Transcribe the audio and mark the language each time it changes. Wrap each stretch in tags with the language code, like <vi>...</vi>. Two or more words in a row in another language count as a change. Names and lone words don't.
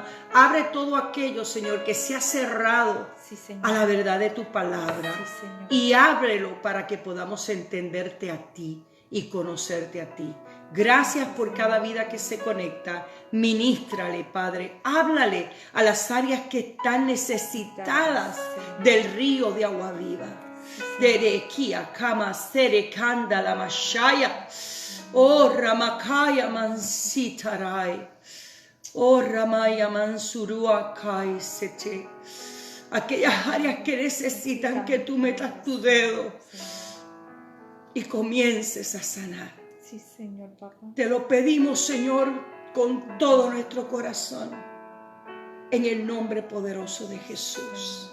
<es>Abre todo aquello, Señor, que se ha cerrado a la verdad de tu palabra, y ábrelo para que podamos entenderte a ti y conocerte a ti. Gracias por cada vida que se conecta. Ministrale, Padre. Háblale a las áreas que están necesitadas del río de agua viva. Derekia, Kama, Sere, Kanda, la Mashaya. Oh, Ramakaya Mansitarai. Oh, Ramaya Mansurua Kai Sete. Aquellas áreas que necesitan que tú metas tu dedo y comiences a sanar. Sí, Señor, papá. Te lo pedimos, Señor, con todo nuestro corazón, en el nombre poderoso de Jesús.</es>